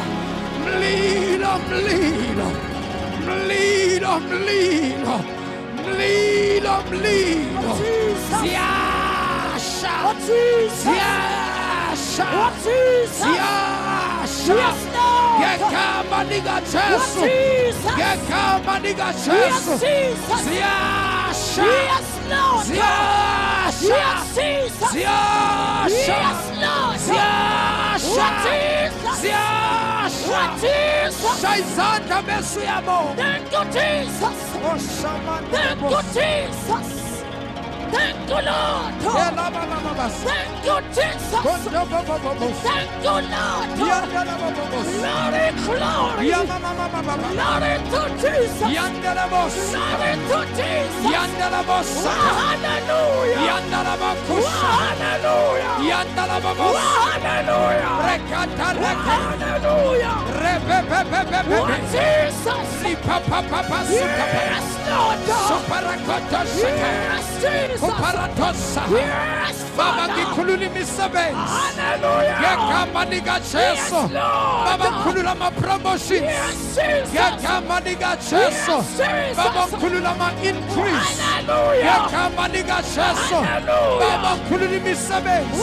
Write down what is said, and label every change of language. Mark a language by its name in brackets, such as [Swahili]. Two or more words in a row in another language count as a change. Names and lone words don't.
[Zulu] Mlilo, mlilo, mlilo, mlilo, mlilo, mlilo. Ziyasha. [English] Oh Jesus! [Zulu] Ziyasha! [English] Oh Jesus! [Zulu] Ziyasha! [English] Yes, Lord! [Zulu] Ngegama likaJesu! [English] Oh Jesus! [Zulu] Ngegama likaJesu! [English] Yes, Jesus! [Zulu] Ziyasha! [English] Yes, Lord! [Zulu] Ziyasha! [English] Yes, Jesus! [Zulu] Ziyasha! [English] Yes, Lord! [Zulu] Ziyasha! [English] Oh Jesus! [Zulu] Ziyasha! [English] Oh Jesus! [Zulu] Shaya izandla besu yabo! [English] Thank you, Jesus! Thank you, Jesus! Thank you, Lord! Thank you, Jesus! Thank you, Lord! Glory, glory! Glory to Jesus! Glory to Jesus! Hallelujah! Hallelujah! Hallelujah! Jesus! Yes, Lord! Yes, Jesus! Yes, [Zulu] Baba [English] Father! [Zulu] ngikhulula imisebenzi [English] Hallelujah! [Zulu] ngegama likaJesu. [English] Yes, Lord! [Zulu] Baba ngikhulula ama-promotions [English] Yes, Jesus! [Zulu] ngegama likaJesu. [English] Yes, Jesus! [Zulu] Baba ngikhulula ama-increase [English] Hallelujah! [Zulu] ngegama likaJesu. [English] Hallelujah! [Zulu] Baba ngikhulula imisebenzi.